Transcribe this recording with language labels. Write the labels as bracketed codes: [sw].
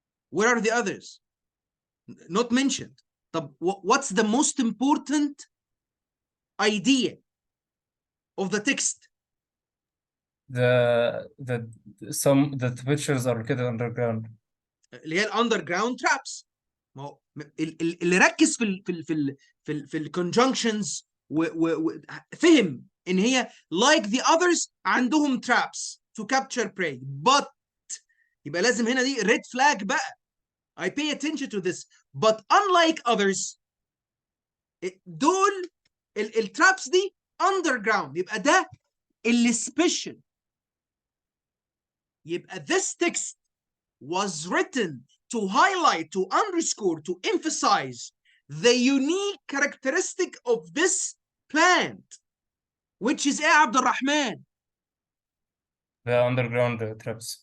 [en] Where are the others? Not mentioned. [ar] طب [en] what's the most important idea of the text? The pictures are located underground. [ar] اللي هي الاندرجراوند ترابس. ما هو اللي ركز في الكونجنكشنز فهم ان هي [en] like the others [ar] عندهم [en] traps to capture prey, but [ar] يبقى لازم هنا دي [en] red flag [ar] بقى. [en] I pay attention to this, but unlike others [ar] دول الترابس دي [en] underground. [ar] يبقى ده اللي special. يبقى [en] this text was written to highlight, to underscore, to emphasize the unique characteristic of this plant, which is [ar] ايه يا عبد الرحمن؟ [en] The underground traps.